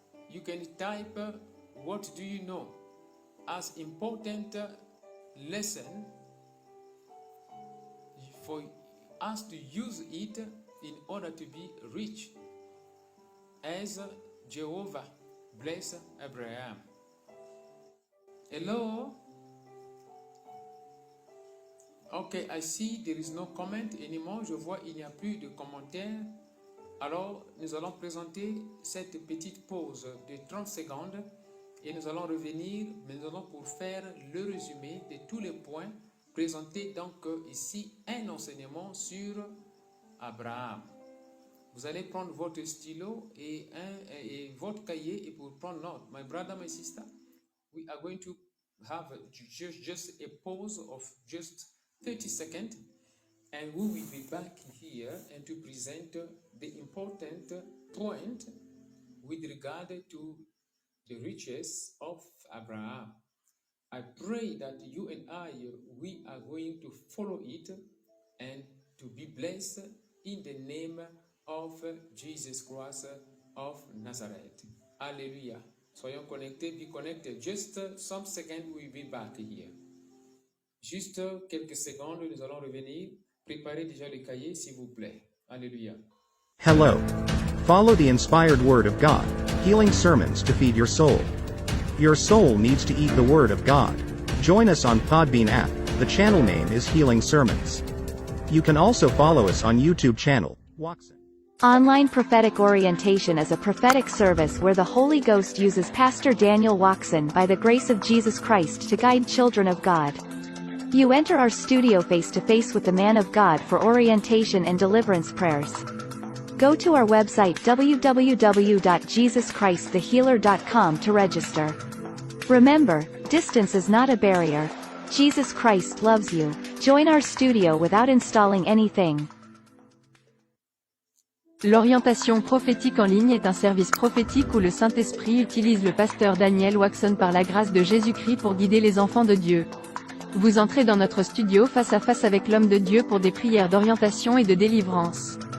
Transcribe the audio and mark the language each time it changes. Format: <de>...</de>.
<en>You can type, what do you know as important lesson for us to use it in order to be rich as Jehovah bless Abraham. Hello? Okay, I see there is no comment anymore.</en> <fr>Je vois il n'y a plus de commentaires. Alors, nous allons présenter cette petite pause de 30 secondes et nous allons revenir, mais nous allons pour faire le résumé de tous les points présentés. Donc, ici, un enseignement sur Abraham. Vous allez prendre votre stylo et votre cahier et pour prendre note.</fr> <en>My brother, my sister, we are going to have just a pause of just 30 seconds, and we will be back here and to present the important point with regard to the riches of Abraham. I pray that you and I, we are going to follow it and to be blessed in the name of Jesus Christ of Nazareth. Hallelujah.</en> <fr>Soyons connectés,</fr> <en>be connected. Just some seconds, we'll be back here.</en> <fr>Juste quelques secondes, nous allons revenir. Préparez déjà le cahier, s'il vous plaît. Alléluia.</fr> <en>Hello. Follow the inspired Word of God, healing sermons to feed your soul. Your soul needs to eat the Word of God. Join us on Podbean app. The channel name is Healing Sermons. You can also follow us on YouTube channel, Watson. Online Prophetic Orientation is a prophetic service where the Holy Ghost uses Pastor Daniel Watson by the grace of Jesus Christ to guide children of God. You enter our studio face to face with the man of God for orientation and deliverance prayers. Go to our website www.jesuschristthehealer.com to register. Remember, distance is not a barrier. Jesus Christ loves you. Join our studio without installing anything.</en> <fr>L'orientation prophétique en ligne est un service prophétique où le Saint-Esprit utilise le pasteur Daniel Waxon par la grâce de Jésus-Christ pour guider les enfants de Dieu. Vous entrez dans notre studio face à face avec l'homme de Dieu pour des prières d'orientation et de délivrance.</fr>